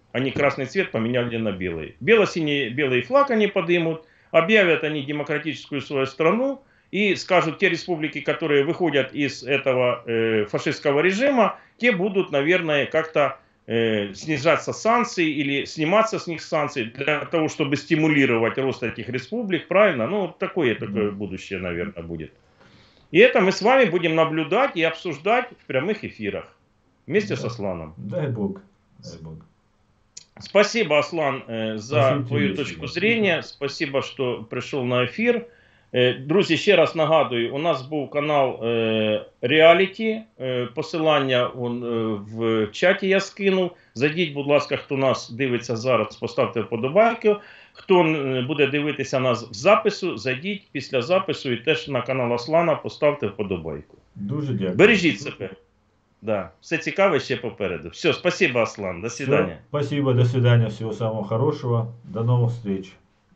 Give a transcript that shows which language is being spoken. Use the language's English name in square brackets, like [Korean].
[Russian] Они красный цвет поменяли на белый. Бело-синий-белый флаг они поднимут, объявят они демократическую свою страну и скажут, те республики, которые выходят из этого фашистского режима, те будут, наверное, как-то снижаться санкции или сниматься с них санкции для того, чтобы стимулировать рост этих республик, правильно? Ну, такое будущее, наверное, будет. И это мы с вами будем наблюдать и обсуждать в прямых эфирах вместе с Асланом. Дай Бог. Дай Бог. Спасибо, Аслан, за твою точку зрения. Спасибо, [Ukrainian] что прийшов на ефір. Друзі, ще раз нагадую, у нас був канал Реаліті, посилання в чаті я скинув. Зайдіть, будь ласка, хто нас дивиться зараз, поставте вподобайку. Хто буде дивитися нас в запису, зайдіть після запису і теж на канал Аслана поставте вподобайку. Дуже дякую. Бережіть себе. Да, все цікаве ще попереду. [Russian] Все, спасибо, Аслан, до свидания. Спасибо, до свидания, всего самого хорошего, до новых встреч.